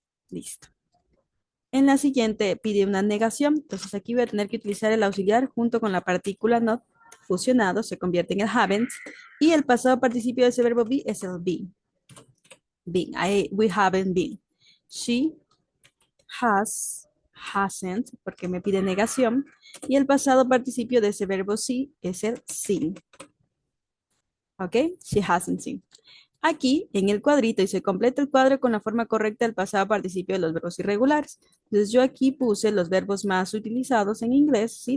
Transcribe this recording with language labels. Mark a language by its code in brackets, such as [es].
[es] Listo. En la siguiente pide una negación, entonces aquí voy a tener que utilizar el auxiliar junto con la partícula not fusionado, se convierte en el haven't, y el pasado participio de ese verbo be es el been. [en] Been, we haven't been. She has hasn't, [es] porque me pide negación. Y el pasado participio de ese verbo sí es el seen. ¿Ok? [en] She hasn't seen. [es] Aquí, en el cuadrito, y se completa el cuadro con la forma correcta del pasado participio de los verbos irregulares. Entonces, yo aquí puse los verbos más utilizados en inglés, ¿sí?